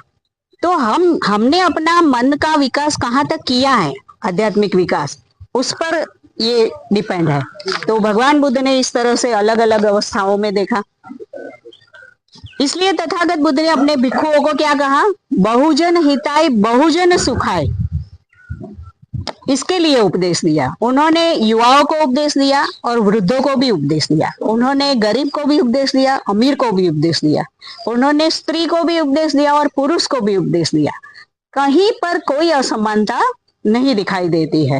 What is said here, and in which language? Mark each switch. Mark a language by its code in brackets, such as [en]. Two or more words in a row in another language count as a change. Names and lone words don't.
[hi] तो हमने अपना मन का विकास कहाँ तक किया है, आध्यात्मिक विकास, उस पर ये डिपेंड है। तो भगवान बुद्ध ने इस तरह से अलग अलग अवस्थाओं में देखा। इसलिए तथागत बुद्ध ने अपने भिक्षुओं को क्या कहा? [pi] बहुजन हिताय बहुजन सुखाय, [hi] इसके लिए उपदेश दिया। उन्होंने युवाओं को उपदेश दिया और वृद्धों को भी उपदेश दिया। उन्होंने गरीब को भी उपदेश दिया, अमीर को भी उपदेश दिया। उन्होंने स्त्री को भी उपदेश दिया और पुरुष को भी उपदेश दिया। कहीं पर कोई असमानता नहीं दिखाई देती है।